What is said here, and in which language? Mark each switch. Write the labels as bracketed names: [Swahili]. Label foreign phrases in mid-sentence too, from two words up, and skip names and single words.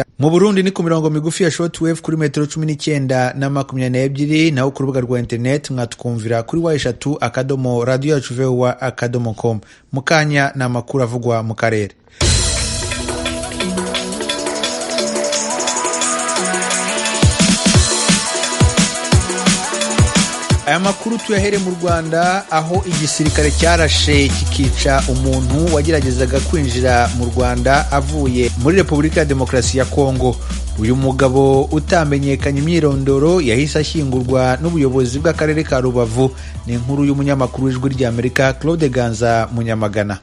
[Rundi] Mu Burundi ni ku mirongo migufi ya shortwave kuri metero 19 na 22, naho ku rubuga rwa internet mwatwumvira kuri wa3.radio.voa.com. Mukanya na amakuru avugwa mu karere. [Kinyarwanda] Aya makuru tuyahere mu Rwanda, aho igisirikare cyarashe kikica umuntu wageragezaga kwinjira mu Rwanda avuye muri Repubulika ya Demokarasi ya Kongo. Uyu mugabo utamenyekanye imyirondoro yahise ashyingurwa n'ubuyobozi bw'akarere ka Rubavu. Ni inkuru y'umunyamakuru w'ijwi ry'Amerika Claude Ganza Munyamagana.